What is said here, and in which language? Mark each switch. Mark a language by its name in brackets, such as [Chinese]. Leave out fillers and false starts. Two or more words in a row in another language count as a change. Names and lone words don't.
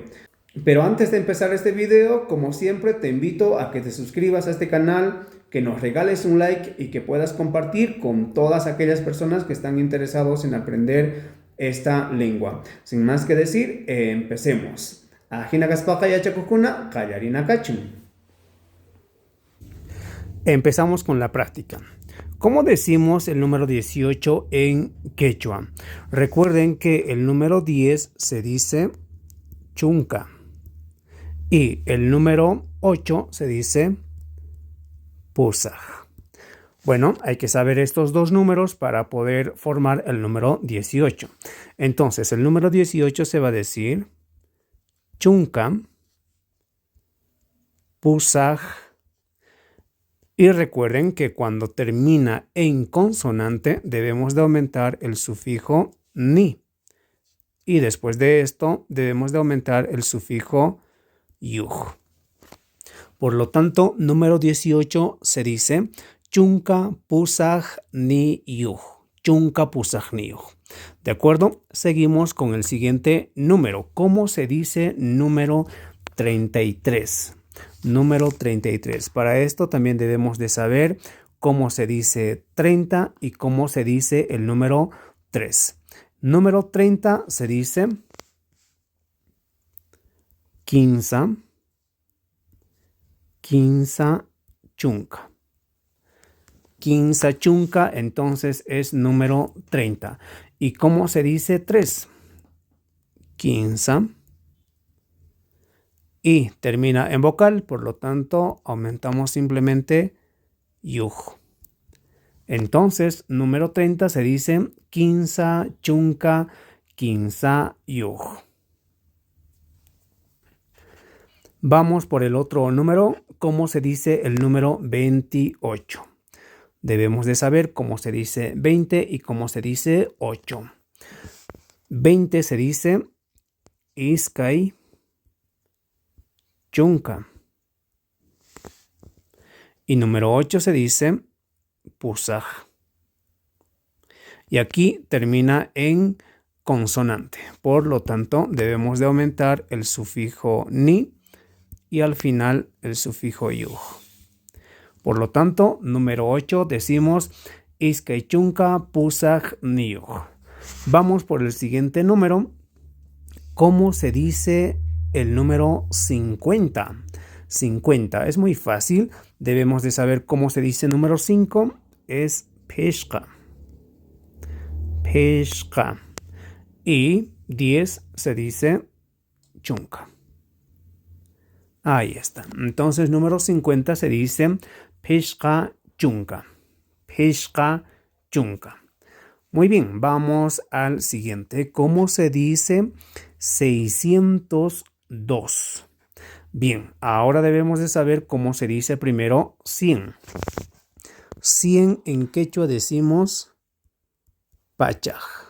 [Spanish] Pero antes de empezar este video, como siempre, te invito a que te suscribas a este canal, que nos regales un like y que puedas compartir con todas aquellas personas que están interesados en aprender esta lengua. Sin más que decir, empecemos. [Quechua] Ajina kaspaqa yachakuqkuna qallarina kachun. [Spanish] Empezamos con la práctica. ¿Cómo decimos el número 18 en quechua? Recuerden que el número 10 se dice chunka y el número 8 se dice pusaj. Bueno, hay que saber estos dos números para poder formar el número 18. Entonces, el número 18 se va a decir [Quechua] chunka, pusaj. [Spanish] Y recuerden que cuando termina en consonante debemos de aumentar el sufijo ni. Y después de esto debemos de aumentar el sufijo yuj. Por lo tanto, número 18 se dice [Quechua] chunka pusaj ni yuj. Chunka pusaj ni yuj. [Spanish] ¿De acuerdo? Seguimos con el siguiente número. ¿Cómo se dice número 33? Número 33. Para esto también debemos de saber cómo se dice 30 y cómo se dice el número 3. Número 30 se dice [Quechua] quinza, quinza chunka. Quinza chunka, [Spanish] entonces es número 30. ¿Y cómo se dice 3? Quinza. Y termina en vocal, por lo tanto aumentamos simplemente yuj. Entonces, número 30 se dice [Quechua] quinza chunka, quinza yuj. [Spanish] Vamos por el otro número. ¿Cómo se dice el número 28? Debemos de saber cómo se dice 20 y cómo se dice 8. 20 se dice [Quechua] iskay chunka. [Spanish] Y número 8 se dice pusaj. Y aquí termina en consonante. Por lo tanto, debemos de aumentar el sufijo ni y al final el sufijo yuj. Por lo tanto, número 8 decimos [Quechua] iskay chunka pusaj ni yuj. [Spanish] Vamos por el siguiente número. ¿Cómo se dice el número 50? 50 es muy fácil. Debemos de saber cómo se dice número 5. [Quechua] Es peshqa. Peshqa. [Spanish] Y 10 se dice chunka. Ahí está. Entonces, número 50 se dice [Quechua] peshqa chunka. Peshqa chunka. [Spanish] Muy bien, vamos al siguiente. ¿Cómo se dice 602? Bien, ahora debemos de saber cómo se dice primero 100. 100 en quechua decimos pachaj.